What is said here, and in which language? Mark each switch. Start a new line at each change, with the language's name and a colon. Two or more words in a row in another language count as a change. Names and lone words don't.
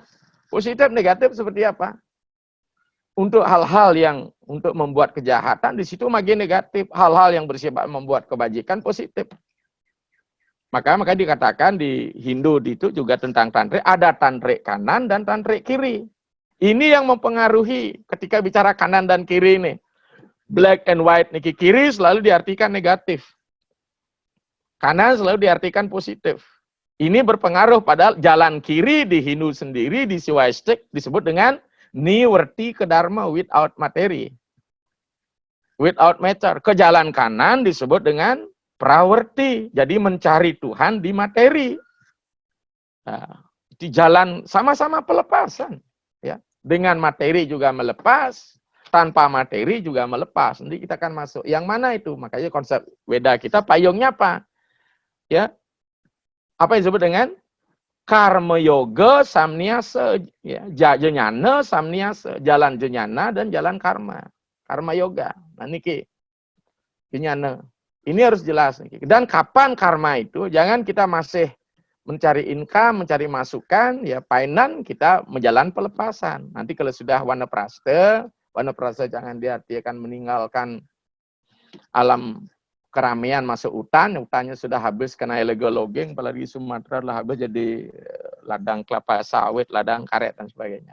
Indonesian: Positif, negatif seperti apa? Untuk hal-hal yang untuk membuat kejahatan, di situ magi negatif. Hal-hal yang bersifat membuat kebajikan, positif. Maka dikatakan di Hindu itu juga tentang tantrik, ada tantrik kanan dan tantrik kiri. Ini yang mempengaruhi ketika bicara kanan dan kiri ini.
English: Black and white,
Indonesian: niki kiri selalu diartikan negatif. Kanan selalu diartikan positif. Ini berpengaruh pada jalan kiri di Hindu sendiri, di Siwaistik, disebut dengan Niwarti Kedharma,
English: without materi. Without matter.
Indonesian: Ke jalan kanan disebut dengan Prawarti, jadi mencari Tuhan di materi. Nah, di jalan sama-sama pelepasan. Ya. Dengan materi juga melepas, tanpa materi juga melepas. Nanti kita akan masuk. Yang mana itu? Makanya konsep Weda kita payungnya apa? Ya. Apa yang disebut dengan karma yoga samniasa, ya, jenyana samniasa, jalan jenyana dan jalan karma. Karma yoga. Nah niki jenyana. Ini harus jelas niki. Dan kapan karma itu? Jangan kita masih mencari income, mencari masukan, ya painan kita menjalan pelepasan. Nanti kalau sudah wanaprasta jangan diartikan meninggalkan alam keramaian masuk hutannya sudah habis karena
English: illegal logging,
Indonesian: apalagi Sumatera lah habis jadi ladang kelapa sawit, ladang karet dan sebagainya.